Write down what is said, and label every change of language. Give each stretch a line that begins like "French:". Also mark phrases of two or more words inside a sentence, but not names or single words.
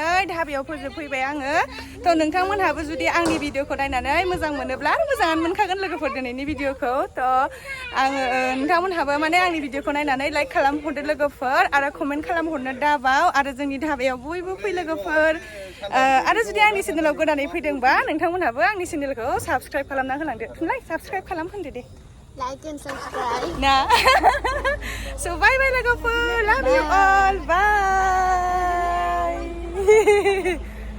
Bodo: धाबायाव फोजोबफैबाय आङो थ' नोंथांमोनहाबो जुदि आंनि भिडिअ'खौ नायनानै मोजां मोनोब्ला मोजाङानो मोनखागोन लोगोफोर दिनैनि भिडिअ'खौ थ' आङो नोंथांमोनहाबो माने आंनि भिडिअ'खौ नायनानै लाइक खालामहरदो लोगोफोर आरो कमेन्ट खालामहरनो दाबाव आरो जोंनि धाबायाव बयबो फै लोगोफोर आरो जुदि आंनि चेनेलाव गोदानै फैदोंबा नोंथांमोनहाबो आंनि चेनेलखौ साबस्क्राइब खालामना होलांदो थुनलाय साबस्क्राइब खालामहोनदो दे
English: like and subscribe nah so bye logophone love you all bye